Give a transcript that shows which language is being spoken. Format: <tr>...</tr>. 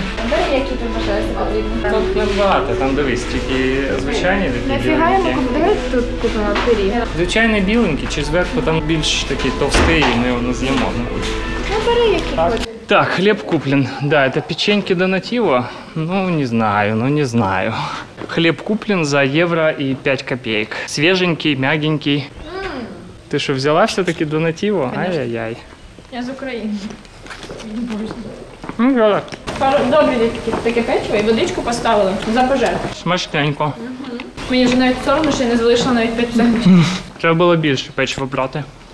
<uk>Дай які ти вважаєш потрібно. Тут небагато, там дивись, тільки звичайні такі Нафіга йому біленькі. давай тут купимо пиріг. Звичайний біленький, чи зверху там більш такий товстий, і ми його не з'їмо. Ну бери які хочеш.</uk> <ru>Так, хлеб куплен. Да, это печеньки Донативо. Ну, не знаю. Хлеб куплен за евро и 5 копеек. Свеженький, мягенький. Ты что, взяла все-таки Донативо? Ай-яй-яй.</ru> <uk>Я з України.</uk> <ru>Ну, да.</ru> <uk>Добрі таке печиво і водичку поставили за пожертву. Смачненько. Мені вже навіть соромно, що я не залишила навіть 5 центів. Треба було більше печива брати.</uk>